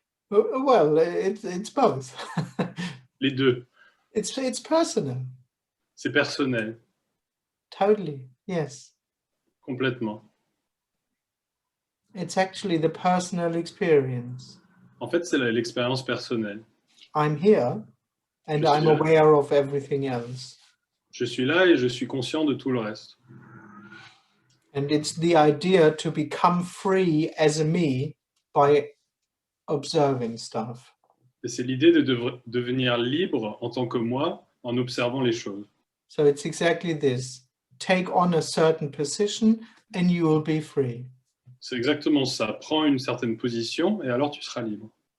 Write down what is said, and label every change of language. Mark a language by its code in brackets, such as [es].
[en] Well, it's both. [fr] Les deux. [en] It's personal. [fr] C'est personnel. [en] Totally, yes. [fr] Complètement. [en] It's actually the personal experience. [fr] En fait, c'est l'expérience personnelle. [en] I'm here and I'm aware of everything else. [fr] Je suis là et je suis conscient de tout le reste. [en] And it's the idea to become free as a me by observing stuff. [fr] Et c'est l'idée de devenir libre en tant que moi en observant les choses. [en] So it's exactly this. Take on a certain position and you will be free. [fr] C'est exactement ça. Prends une certaine position et alors tu seras libre.